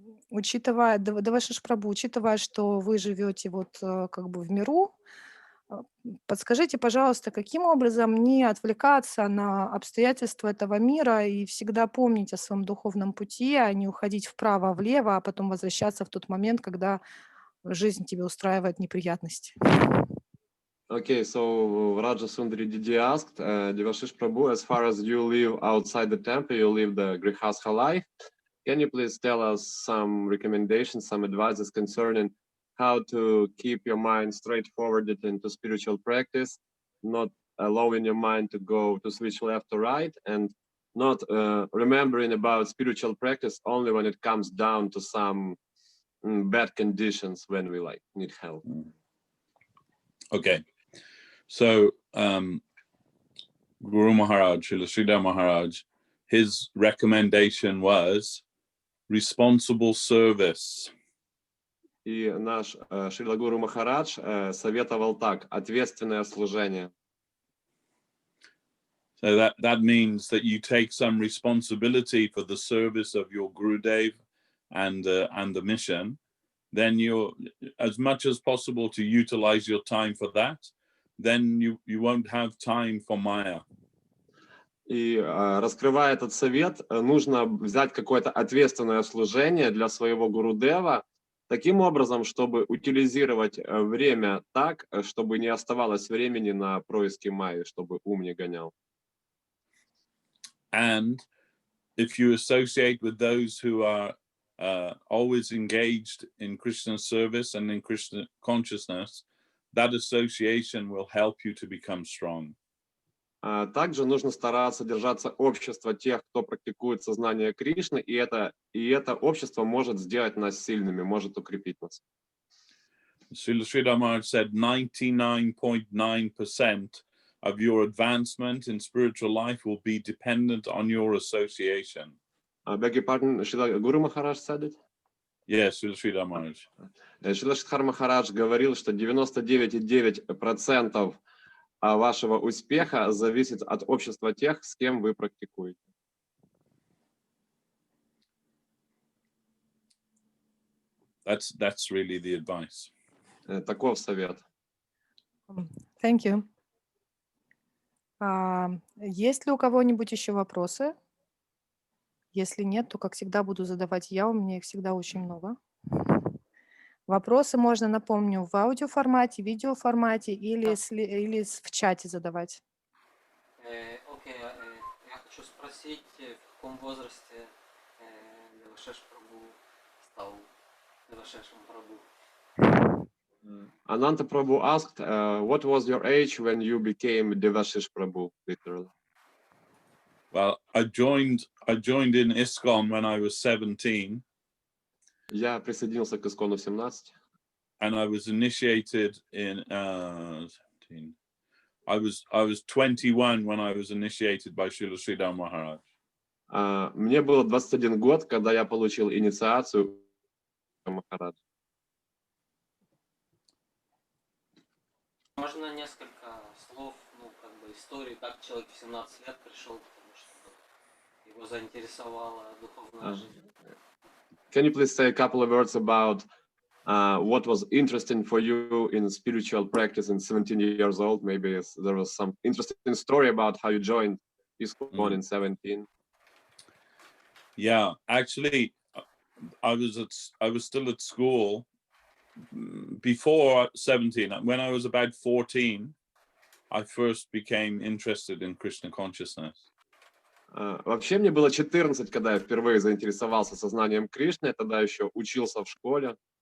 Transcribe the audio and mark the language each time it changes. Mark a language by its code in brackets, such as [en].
[ru] Учитывая, Девашиш Прабху, учитывая, что вы живете вот как бы в миру, подскажите, пожалуйста, каким образом не отвлекаться на обстоятельства этого мира и всегда помнить о своем духовном пути, а не уходить вправо-влево, а потом возвращаться в тот момент, когда жизнь тебе устраивает неприятности? [en] Okay, so Raja Sundari Didi asked, Devashish Prabhu, as far as you live outside the temple, you live the Grihastha life. Can you please tell us some recommendations, some advices concerning how to keep your mind straightforward into spiritual practice, not allowing your mind to go to switch left or right, and not remembering about spiritual practice only when it comes down to some bad conditions when we need help? Okay. So Guru Maharaj, Srila Sridhar Maharaj, his recommendation was responsible service. [ru] И наш Шрила Гуру Махарадж советовал так: ответственное служение. [en] So that means that you take some responsibility for the service of your Gurudev and the mission. Then you're as much as possible to utilize your time for that. Then you won't have time for Maya. [ru] И раскрывая этот совет, нужно взять какое-то ответственное служение для своего Гурудева таким образом, чтобы утилизировать время так, чтобы не оставалось времени на происки Майи, чтобы ум не гонял. [en] And if you associate with those who are always engaged in Krishna service and in Krishna consciousness, that association will help you to become strong. [ru] Также нужно стараться держаться общества тех, кто практикует сознание Кришны, и это общество может сделать нас сильными, может укрепить нас. [en] Srila Sridhar Maharaj said 99.9% of your advancement in spiritual life will be dependent on your association. Beg your pardon, Srila Guru Maharaj said it? Yes, Srila Sridhar Maharaj. [ru] Srila Sridhar Maharaj говорил, что 99,9% вашего успеха зависит от общества тех, с кем вы практикуете. [en] That's really the advice. [ru] Таков совет. [en] Thank you. [ru] Есть ли у кого-нибудь еще вопросы? Если нет, то, как всегда, буду задавать я. У меня их всегда очень много. Вопросы можно, напомню, в аудиоформате, видеоформате или, в чате задавать. Окей, я хочу спросить, в каком возрасте Девашиш Прабху стал Девашишем Прабху? [en] Ananta Prabhu asked, what was your age when you became Devashish Prabhu, literally? Well, I joined in ISKCON when I was 17. [ru] Я присоединился к Искону в 17. [en] And I was initiated in 17. I was 21 when I was initiated by Srila Sridhar Maharaj. [ru] Мне было 21 год, когда я получил инициацию Махараджа. Можно несколько слов, истории, как человек в 17 лет пришел, потому что его заинтересовала духовная жизнь. [en] Can you please say a couple of words about what was interesting for you in spiritual practice in 17 years old? Maybe there was some interesting story about how you joined ISKCON in 17. Yeah, actually, I was still at school before 17. When I was about 14, I first became interested in Krishna consciousness. [ru] Вообще мне было 14, когда я впервые заинтересовался сознанием Кришны. Я тогда еще учился в школе.